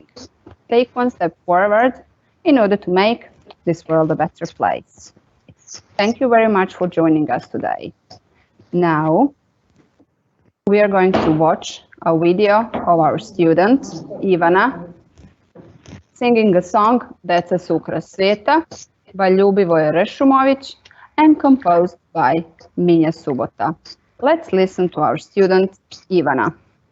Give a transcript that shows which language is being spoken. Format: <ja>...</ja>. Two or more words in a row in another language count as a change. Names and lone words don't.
<en>Take one step forward in order to make this world a better place. Thank you very much for joining us today. Now, we are going to watch a video of our student, Ivana, singing a song Deca su ukras svijeta by Ljubivoje Rešumović and composed by Minja Subota. Let's listen to our student, Ivana.</en>